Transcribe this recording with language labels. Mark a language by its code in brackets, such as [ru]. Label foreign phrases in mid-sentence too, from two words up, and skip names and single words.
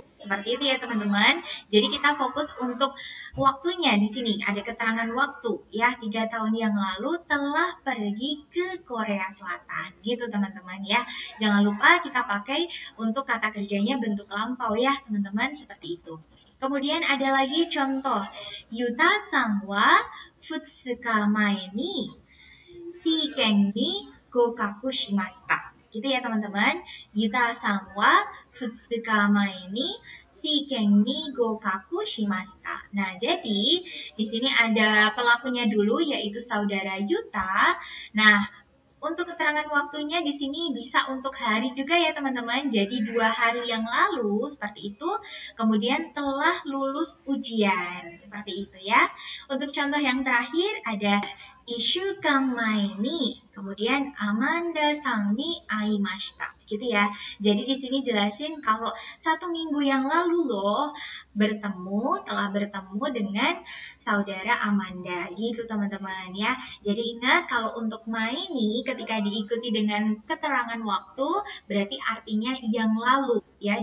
[id] Seperti itu ya teman-teman. Jadi kita fokus untuk waktunya di sini. Ada keterangan waktu ya. 3 tahun yang lalu telah pergi ke Korea Selatan. Gitu teman-teman ya. Jangan lupa kita pakai untuk kata kerjanya bentuk lampau ya teman-teman. Seperti itu. Kemudian ada lagi contoh. [ja] ユタさんは 2 日前に試験に合格しました. [id] Gitu ya teman-teman. [ja] ユタさんは 2日前に試験に合格しました. [id] Nah, jadi di sini ada pelakunya dulu yaitu saudara Yuta. Nah, untuk keterangan waktunya di sini bisa untuk hari juga ya teman-teman. Jadi 2 hari yang lalu seperti itu. Kemudian telah lulus ujian. Seperti itu ya. Untuk contoh yang terakhir ada [ja] 1 週間前に [id] kemudian [ja] アマンダさんに会いました. [id] Gitu ya. Jadi di sini jelasin kalau 1 minggu yang lalu loh telah bertemu dengan saudara Amanda. Gitu teman-teman ya. Jadi ingat kalau untuk maini ketika diikuti dengan keterangan waktu berarti artinya yang lalu ya.